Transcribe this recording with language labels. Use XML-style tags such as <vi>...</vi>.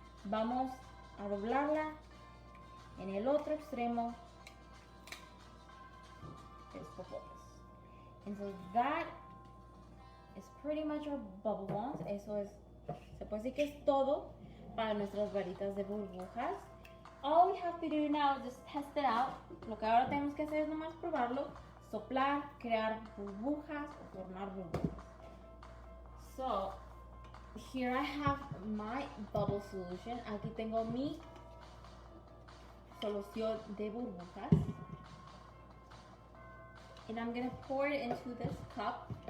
<es>Vamos a doblarla en el otro extremo de los popotes.</es> <en>And so that is pretty much our bubble wands.</en> <es>Eso es, se puede decir que es todo para nuestras varitas de burbujas.</es> <en>All we have to do now is just test it out.</en> <es>Lo que ahora tenemos que hacer es nomás probarlo, soplar, crear burbujas o formar burbujas.</es> <en>So, here I have my bubble solution.</en> <es>Aquí tengo mi solución de burbujas.</es> <en>And I'm going to pour it into this cup.</en>